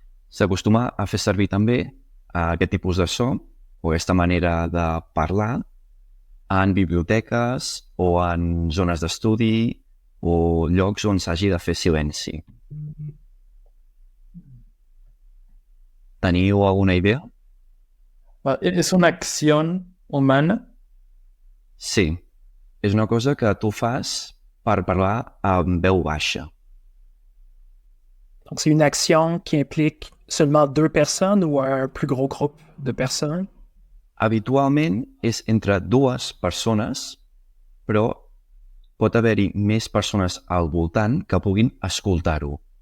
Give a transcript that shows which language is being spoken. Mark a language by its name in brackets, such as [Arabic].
[Catalan] S'acostuma a fer servir també aquest tipus de so o aquesta manera de parlar en biblioteques o en zones d'estudi o llocs on s'hagi de fer silenci. ¿Teniu alguna idea? [Spanish] ¿Es una acción humana? [Catalan] Sí, és una cosa que tu fas per parlar amb veu baixa. [French] Donc, c'est une action qui implique seulement 2 personnes ou un plus gros groupe de personnes? [Catalan] Habitualment és entre 2 persones, però pot haver-hi més persones al voltant que puguin escoltar-ho.